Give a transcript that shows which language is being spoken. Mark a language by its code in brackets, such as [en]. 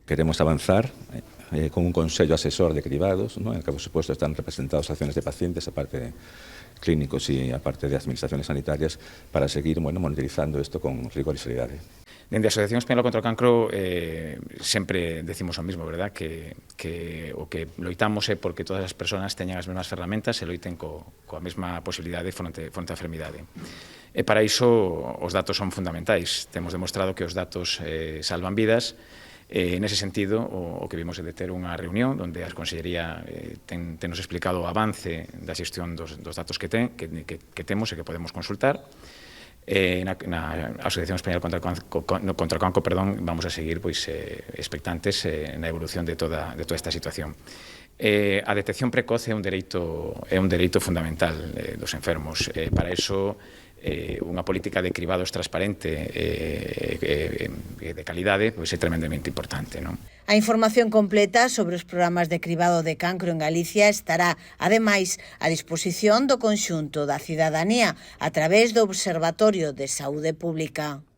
[es] Queremos avanzar con un consello asesor de cribados, ¿no? En el que, por supuesto, están representados acciones de pacientes, aparte de clínicos y aparte de administraciones sanitarias, para seguir monitorizando esto con rigor y seriedad. [gl] Dende a Asociación Española contra o Cancro sempre decimos o mismo, verdad? Que o que loitamos é porque todas as persoas teñan as mesmas ferramentas e loiten coa mesma posibilidade fronte á enfermidade. E para iso os datos son fundamentais. Temos demostrado que os datos salvan vidas. Nese sentido, o que vimos é de ter unha reunión onde a Consellería tenos explicado o avance da xestión dos datos que temos e que podemos consultar. Na Asociación Española contra o Cancro, vamos a seguir expectantes na evolución de toda esta situación. A detección precoz é un dereito fundamental dos enfermos. Para iso, unha política de cribados transparente e de calidade é tremendamente importante, non? A información completa sobre os programas de cribado de cancro en Galicia estará, ademais, a disposición do conxunto da cidadanía a través do Observatorio de Saúde Pública.